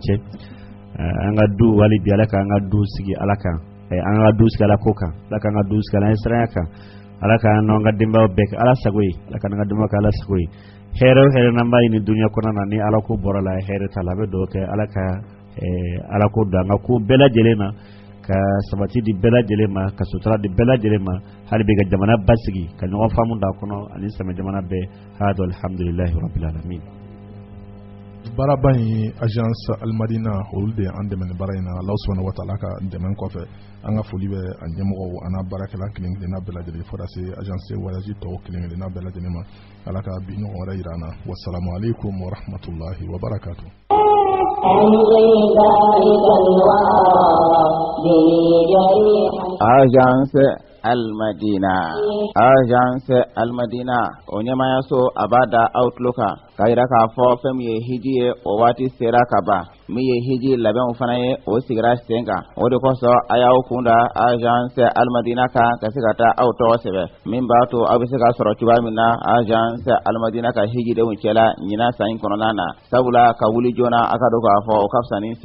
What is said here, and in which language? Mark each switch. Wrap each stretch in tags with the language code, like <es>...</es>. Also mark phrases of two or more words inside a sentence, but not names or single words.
<bm>cɛ an ka du wali bi ala k'an ka du sigi ala kan an ka du sigi ala ko kan ala k'an ka du sigi ala siranya kan ala k'an n'an ka denbayaw bɛɛ kɛ ala sago ye ala k'an ka denbayaw kɛ ala sago ye hɛrɛ o hɛrɛ n'an b'a ɲini dunuya kɔnɔna na ni ala ko bɔra la hɛrɛ t'a la a bɛ dugawu kɛ ala ka ala ko don an ka ko bɛɛ lajɛlen na ka sabati di bɛɛ lajɛlen ma ka sutura di bɛɛ lajɛlen ma hali bi ka jamana basigi ka ɲɔgɔn faamu da kɔnɔ ani sɛmɛ jamana bɛɛ hadu</bm> <ar>الحمد لله رب العالمين</ar> <bm>baaraba in agence Almadina olu de an dɛmɛ ni baara in na</bm> <ar>الله سبحانه وتعالى</ar> <bm>ka dɛmɛ kɔfɛ an ka foli bɛ a ɲɛmɔgɔw an n'a baarakɛla kelen kelenna bɛɛ lajɛlen fo ka se</bm> <fr>agence voyage</fr> <bm>tɔw kelen kelenna bɛɛ lajɛlen ma ala ka bi ɲɔgɔn wɛrɛ yira an na</bm> <ar>والسلام عليكم ورحمة الله وبركاته</ar> <bm>agence Almadina o ɲɛmaya so a b'a da Outlook kan k'a yira k'a fɔ fɛn min ye hiji ye o waati sera ka ban min ye hiji labɛnw fana ye o sigira sen kan o de kosɔn a y'aw kun da agence Almadina kan ka se ka taa aw tɔgɔ sɛbɛn min b'a to aw bɛ se ka sɔrɔ cogoya min na agence Almadina ka hijidenw cɛla ɲinan san in kɔnɔna na sabula ka wuli joona a ka dɔn k'a fɔ o ka fisa ni</bm>